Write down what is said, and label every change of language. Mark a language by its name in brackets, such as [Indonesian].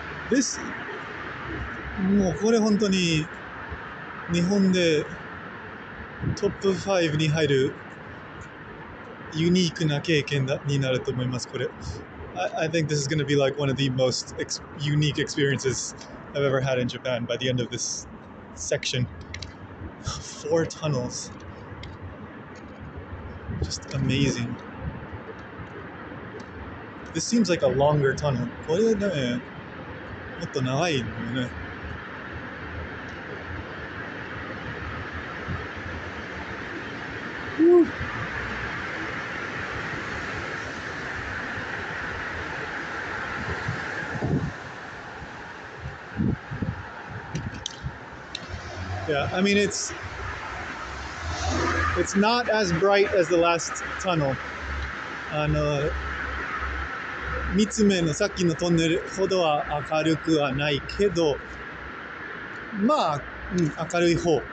[Japanese] This もうこれ本当に日本でトップ5に入るユニークな経験になると思います。これ。 [English] I think this is going to be like one of the most unique experiences I've ever had in Japan by the end of this section. 4 tunnels. Just amazing. This seems like a longer tunnel. [Japanese] これね、もっと長いんだよね。 Woo. [English] Yeah, I mean it's not as bright as the last tunnel. [Japanese] 三つ目のさっきのトンネルほどは明るくはないけど、まあ、明るい方。